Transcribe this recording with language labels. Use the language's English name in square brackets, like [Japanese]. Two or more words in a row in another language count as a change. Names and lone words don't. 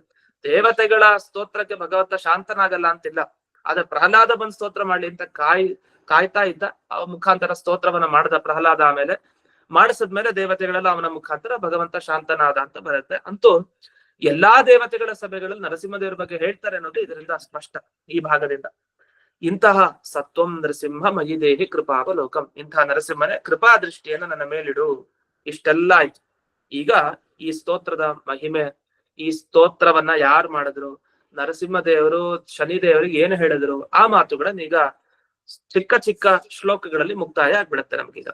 [Kannada] ದೇವತೆಗಳ ಸ್ತೋತ್ರಕ್ಕೆ ಭಗವಂತ ಶಾಂತನಾಗಲ್ಲ ಅಂತಿಲ್ಲ, ಆದ್ರೆ ಪ್ರಹ್ಲಾದ ಬಂದ್ ಸ್ತೋತ್ರ ಮಾಡ್ಲಿ ಅಂತ ಕಾಯ್ತಾ ಇದ್ದ. ಮುಖಾಂತರ ಸ್ತೋತ್ರವನ್ನ ಮಾಡಿದ ಪ್ರಹ್ಲಾದ. ಆಮೇಲೆ ಮಾಡಿಸಿದ್ಮೇಲೆ ದೇವತೆಗಳೆಲ್ಲ ಅವನ ಮುಖಾಂತರ ಭಗವಂತ ಶಾಂತನಾದ ಅಂತ ಬರುತ್ತೆ. ಅಂತೂ ಎಲ್ಲಾ ದೇವತೆಗಳ ಸಭೆಗಳಲ್ಲಿ ನರಸಿಂಹದೇವರ ಬಗ್ಗೆ ಹೇಳ್ತಾರೆ ಅನ್ನೋದು ಇದರಿಂದ ಸ್ಪಷ್ಟ ಈ ಭಾಗದಿಂದ. ಇಂತಹ [Sanskrit] ಸತ್ವಂ ನರಸಿಂಹ ಮಯಿ ದೇಹಿ ಕೃಪಾವಲೋಕಂ, [Kannada] ಇಂತಹ ನರಸಿಂಹನೇ ಕೃಪಾ ದೃಷ್ಟಿಯನ್ನ ನನ್ನ ಮೇಲಿಡು. ಇಷ್ಟೆಲ್ಲ ಆಯ್ತು. ಈಗ ಈ ಸ್ತೋತ್ರದ ಮಹಿಮೆ, ಈ ಸ್ತೋತ್ರವನ್ನ ಯಾರು ಮಾಡಿದ್ರು, ನರಸಿಂಹದೇವರು ಶನಿದೇವರಿಗೆ ಏನು ಹೇಳಿದ್ರು, ಆ ಮಾತುಗಳನ್ನ ಈಗ ಚಿಕ್ಕ ಚಿಕ್ಕ ಶ್ಲೋಕಗಳಲ್ಲಿ ಮುಕ್ತಾಯ ಆಗ್ಬಿಡತ್ತೆ ನಮ್ಗೀಗ.